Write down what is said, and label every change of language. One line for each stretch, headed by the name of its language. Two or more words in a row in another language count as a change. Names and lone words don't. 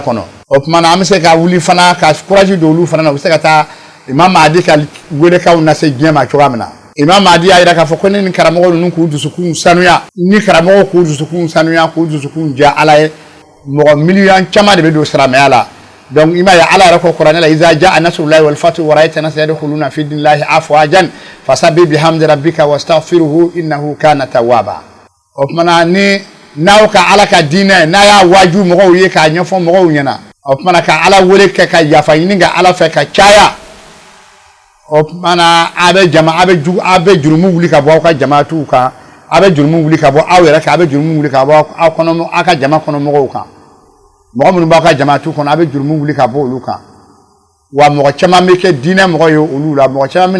Bambara: kɔnɔ o tumana an bɛ se ka wuli fana ka courage don olu fana na u bɛ se ka taa Imam Mahdi ka welekaw lase diɲɛ ma cogoya min na Imam Mahdi y'a jira k'a fɔ ko ni karamɔgɔ ninnu k'u dusukun sanuya ni karamɔgɔ k'u dusukun sanuya k'u dusukun diya ala ye mɔgɔ miliyɔn caman de bɛ don silamɛya la donc i m'a ye ala yɛrɛ ko kuranɛ la
Arabic: إذا جاء نصر الله والفتح ورأيت الناس يدخلون في دين الله أفواجا فسبح بحمد ربك واستغفره إنه كان توابا
Bambara: o tumana ni n'aw ka ala ka diinɛ n'a y'a waaju mɔgɔw ye k'a ɲɛfɔ mɔgɔw ɲɛna o tumana ka ala wele kɛ ka yafa ɲini ka ala fɛ ka caya o tumana a bɛ jurumu wuli ka bɔ aw ka jamaatiw kan a bɛ jurumu wuli ka bɔ aw yɛrɛ kan a bɛ jurumu wuli ka bɔ aw kɔnɔ aw ka jama kɔnɔ mɔgɔw kan mɔgɔ minnu b'aw ka jamaatiw kɔnɔ a bɛ jurumu wuli ka bɔ olu kan wa mɔgɔ caman bɛ kɛ diinɛ mɔgɔ ye olu la mɔgɔ caman bɛ